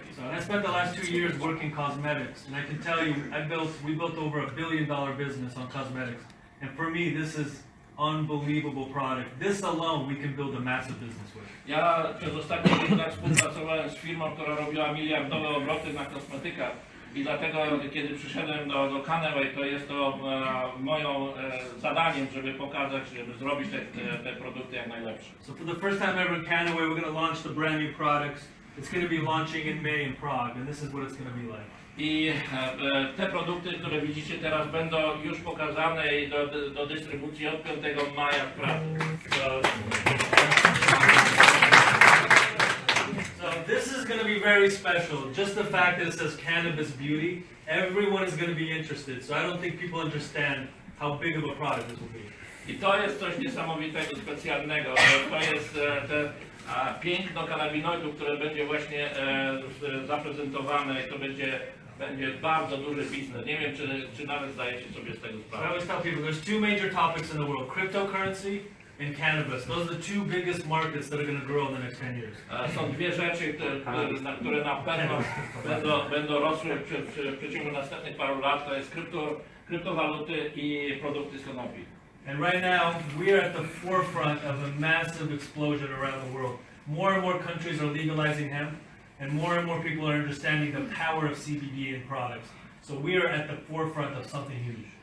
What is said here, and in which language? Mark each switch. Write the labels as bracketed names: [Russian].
[English] So I spent the last 2 years working cosmetics, and I can tell you, we built over $1 billion business on cosmetics, and for me, this is unbelievable product. This alone, we can build a massive business with. [Polish] Ja przez ostatnie 5 lat współpracowałem z firmą, która robiła miliardowe obroty na kosmetykach i dlatego, kiedy przyszedłem do KannaWay, to jest to moją zadaniem, żeby pokazać, żeby zrobić te produkty jak najlepsze. [English] So for the first time ever in KannaWay, we're going to launch the brand new products. It's going to be launching in May in Prague, and this is what it's going to be like. [Polish] I te produkty, które widzicie teraz, będą już pokazane do dystrybucji od 5 maja w Pradze. [English] So this is going to be very special. Just the fact that it says cannabis beauty, everyone is going to be interested. So I don't think people understand how big of a product this will be. [Polish] I to jest coś niesamowitego, specjalnego. To jest piękno kanabinoidów, które będzie właśnie zaprezentowane i to będzie bardzo duży biznes. Nie wiem, czy nawet zdajecie sobie z tego [English] So I [Polish] sprawę. [English] always tell people there's 2 major topics in the world: cryptocurrency and cannabis. Those are the 2 biggest markets that are going to grow in the next 10 years. [Polish] Są dwie rzeczy, które na pewno będą rosły w przeciągu następnych paru lat. To jest kryptowaluty i produkty z konopi. [English] And right now, we are at the forefront of a massive explosion around the world. More and more countries are legalizing hemp, and more people are understanding the power of CBD in products. So we are at the forefront of something huge.